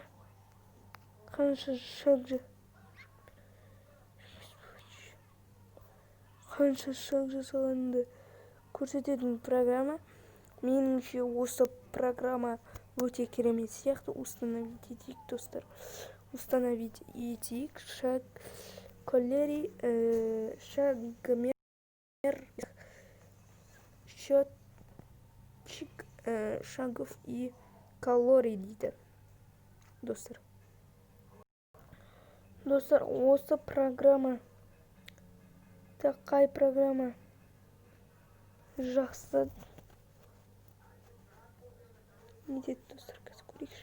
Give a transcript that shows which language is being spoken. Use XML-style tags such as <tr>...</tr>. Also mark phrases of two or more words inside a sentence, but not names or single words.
<kk>Қанша шаг жасағанды көрсететін программа. Меніңше осы программа өте керемет сияқты. Установить етейік, достар. Установить етейік. Шагомер</kk> <ru>счетчик шагов и калорий</ru> <kk>дейді, достар. Достар, осы программа қай программа жақсы не дейді, достар, қазір көрейікші.</kk>